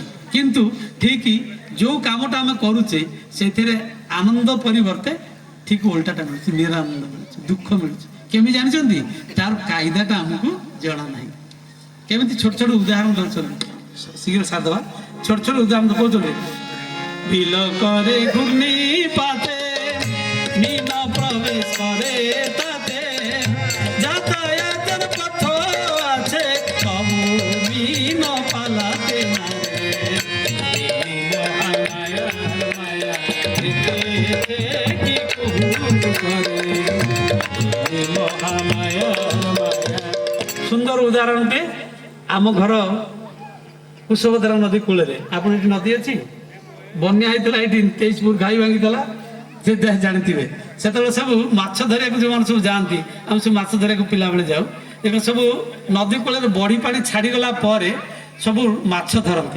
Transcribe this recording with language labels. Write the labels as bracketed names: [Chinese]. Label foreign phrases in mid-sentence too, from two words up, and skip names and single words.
[Odia] କିନ୍ତୁ ଠିକ ଯେଉଁ କାମଟା ଆମେ କରୁଛେ ସେଥିରେ ଆନନ୍ଦ ପରିବର୍ତ୍ତେ ଠିକ ଓଲଟାଟା ମିଳୁଛି, ନିରାନନ୍ଦ ମିଳୁଛି, ଦୁଃଖ ମିଳୁଛି। କେମିତି ଜାଣିଛନ୍ତି? ତାର କାଇଦାଟା ଆମକୁ ଜଣା ନାହିଁ। କେମିତି ଛୋଟ ଛୋଟ ଉଦାହରଣ ଦେଉଛନ୍ତି, ଶୀଘ୍ର ସାରିଦେବା। ଛୋଟ ଛୋଟ ଉଦାହରଣ କହୁଛନ୍ତି, [Bangla] ବିଲ করে ঘূর্ণি পাতে মীন প্রবেশ করে তাতে, যাতায়াতের পথ আছে কবু মীন পালাতে না রে, মায়া কি করে মহামায়া। সুন্দর উদাহরণটি [Odia] ଆମ ଘର କୁଶଭଦ୍ରା ନଦୀ କୂଳରେ। ଆପଣ ଏଠି ନଦୀ ଅଛି, ବନ୍ୟା ହେଇଥିଲା ଏଇଠି, 23 ଫୁଟ ଘାଇ ଭାଙ୍ଗିଥିଲା, ସେ ଜାଣିଥିବେ। ସେତେବେଳେ ସବୁ ମାଛ ଧରିବାକୁ ଯେଉଁମାନେ ସବୁ ଯାଆନ୍ତି, ଆମେ ସବୁ ମାଛ ଧରିବାକୁ ପିଲାବେଳେ ଯାଉ। ଏବେ ସବୁ ନଦୀ କୂଳରେ ବଢ଼ି ପାଣି ଛାଡ଼ିଗଲା ପରେ ସବୁ ମାଛ ଧରନ୍ତି।